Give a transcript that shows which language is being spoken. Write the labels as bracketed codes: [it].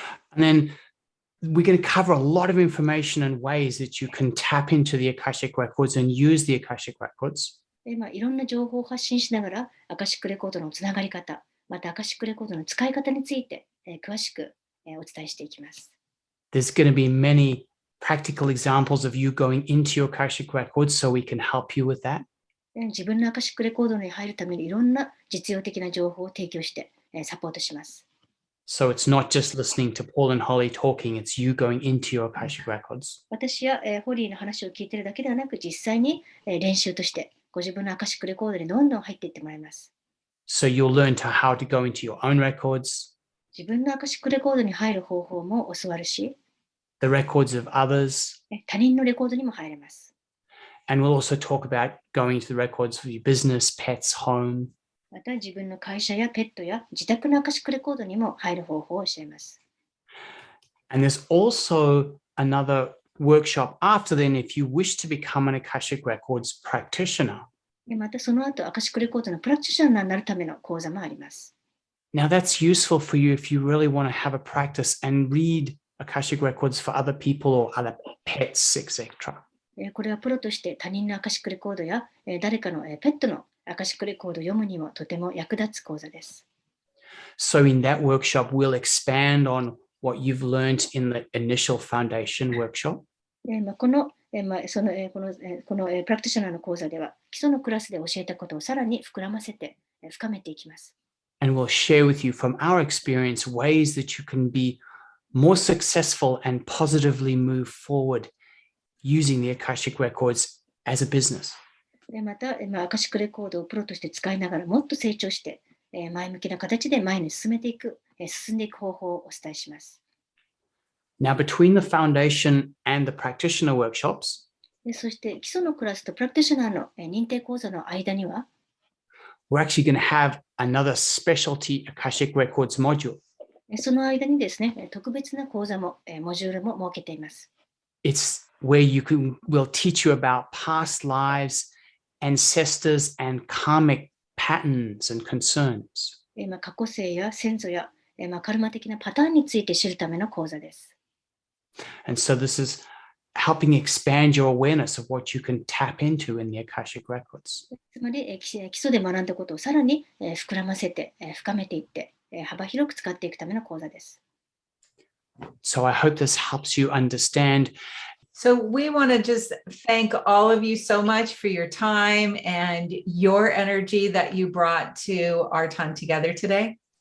[en] And then we're going to cover a lot of information and ways that you can tap into the Akashic Records and use the Akashic Records. [ja] いろんな情報を発信しながら、アカシックレコードのつながり方、またアカシックレコードの使い方について、詳しく、お伝えしていきます。 [en] There's going to be many practical examples of you going into your Akashic Records, so we can help you with that. [ja] 自分のアカシックレコードに入るためにいろんな実用的な情報を提供して、サポートします。 [en] So it's not just listening to Paul and Holly talking, it's you going into your Akashic Records. [ja] 私や、ホリーの話を聞いているだけではなく、実際に、練習としてご自分のアカシックレコードにどんどん入っていってもらいます。 [en] So you'll learn how to go into your own records, [ja] 自分のアカシックレコードに入る方法も教わるし、 [en] the records of others, [ja] 他人のレコードにも入れます。 [en] and we'll also talk about going to the records for your business, pets, home. [ja] また自分の会社やペットや自宅のアカシックレコードにも入る方法を教えます。 [en] And there's also another workshop after then if you wish to become an Akashic Records practitioner. [ja] またその後、アカシックレコードのプラクティショナーになるための講座もあります。 [en] Now that's useful for you if you really want to have a practice and read Akashic Records for other people or other pets, etc. [ja] これはプロとして他人のアカシックレコードや誰かのペットのアカシックレコードを読むにもとても役立つ講座です。 [en] So in that workshop, we'll expand on what you've learned in the initial foundation workshop. [ja] このプラクティショナーの講座では基礎のクラスで教えたことをさらに膨らませて深めていきます。 [en] And we'll share with you from our experience ways that you can be more successful and positively move forward using the Akashic Records as a business. [ja] また、アカシックレコードをプロとして使いながらもっと成長して、前向きな形で前に進んでいく方法をお伝えします。 [en] Now, between the foundation and the practitioner workshops, [ja] そして基礎のクラスとプラクティショナーの認定講座の間には、 [en] we're actually going to have another specialty Akashic Records module. [ja] その間にですね、特別な講座も、モジュールも設けています。 [en] It's where we'll teach you about past lives, ancestors, and karmic patterns and concerns. [ja] 過去世や先祖や、カルマ的なパターンについて知るための講座です。 [en] And so this is helping expand your awareness of what you can tap into in the Akashic Records. [ja] つまり、基礎で学んだことをさらに、膨らませて、深めていって、幅広く使っていくための講座です。 [en] So I hope this helps you understand. So we want to just thank all of you so much for your time and your energy that you brought to our time together today.